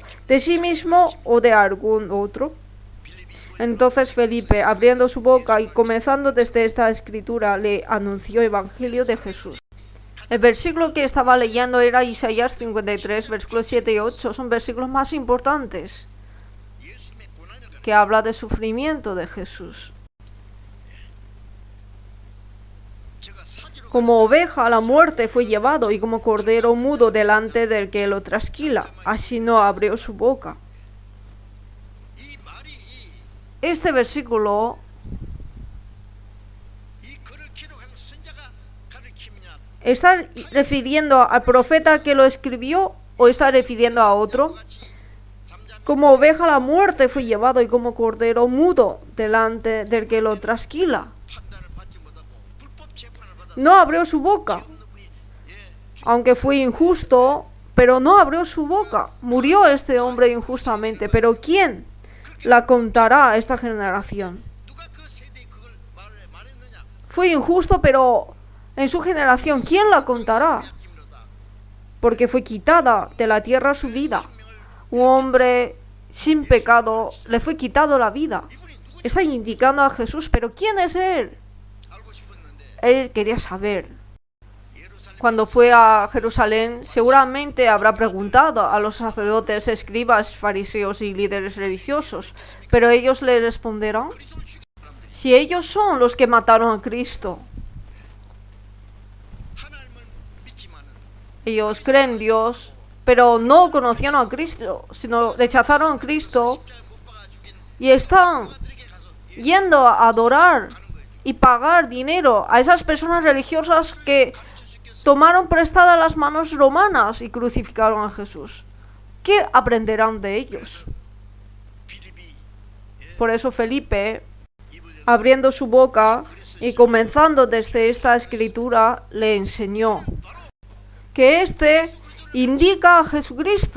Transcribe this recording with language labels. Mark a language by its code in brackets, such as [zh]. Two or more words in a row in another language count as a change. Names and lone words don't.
[es] ¿De sí mismo o de algún otro? Entonces Felipe, abriendo su boca y comenzando desde esta escritura, le anunció el evangelio de Jesús. El versículo que estaba leyendo era Isaías 53, versículos 7 y 8. Son versículos más importantes, [ko] 예수님의 고난을 [es] que habla del sufrimiento de Jesús. [ko] 제가 사지로 [es] Como oveja a la muerte fue llevado, y como cordero mudo delante del que lo trasquila, así no abrió su boca. [ko] 이 말이 [es] Este versículo [ko] 이 글을 기록한 선자가 가르침이냐 [es] ¿está refiriendo al profeta que lo escribió o está refiriendo a otro? Como oveja a la muerte fue llevado, y como cordero mudo delante del que lo trasquila, [ko] 판단을 받지 못하고 불법 재판을 받아 [es] no abrió su boca. Aunque fue injusto, pero no abrió su boca. Murió este hombre injustamente, pero ¿quién la contará a esta generación? [ko] 누가 그 세대에 그걸 말했느냐 [es] Fue injusto, pero en su generación, ¿quién la contará? [ko] 김로다 [es] Porque fue quitada de la tierra su vida. Un hombre sin pecado le fue quitado la vida. Está indicando a Jesús, pero ¿quién es él? [ko] 알고 싶었는데 [es] Él quería saber. 예루살렘 Cuando fue a Jerusalén, seguramente habrá preguntado a los sacerdotes, escribas, fariseos y líderes religiosos, pero ellos le responderán: si ellos son los que mataron a Cristo, [ko] 하나님을 믿지만은 [es] ellos creen en Dios, pero no conocieron a Cristo, sino rechazaron a Cristo [ko] 못 박아 죽인 [es] y están [ko] 그들에게 가서 [es] yendo a adorar y pagar dinero a esas personas religiosas que tomaron prestadas las manos romanas y crucificaron a Jesús. ¿Qué aprenderán de ellos? [ko] 빌립이 [es] Por eso Felipe, abriendo su boca y comenzando desde esta escritura, le enseñó que este indica a Jesucristo.